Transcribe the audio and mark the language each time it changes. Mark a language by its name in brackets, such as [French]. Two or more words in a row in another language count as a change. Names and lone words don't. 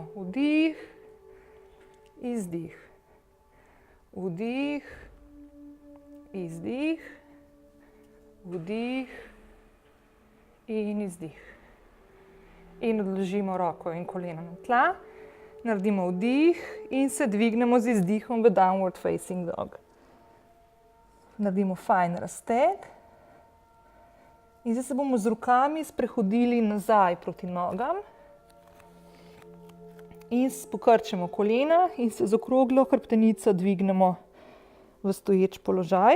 [Slovenian] Vdih, izdih. Vdih, izdih. Vdih in izdih. In odložimo roko in koleno na tla. Naredimo vdih in se dvignemo z izdihom v [English] downward facing dog. [Slovenian] Naredimo fajn razteg. In zdaj se bomo z rokami sprehodili nazaj proti nogam. In pokrčimo kolena in se z okroglo hrbtenico dvignemo v stoječ položaj.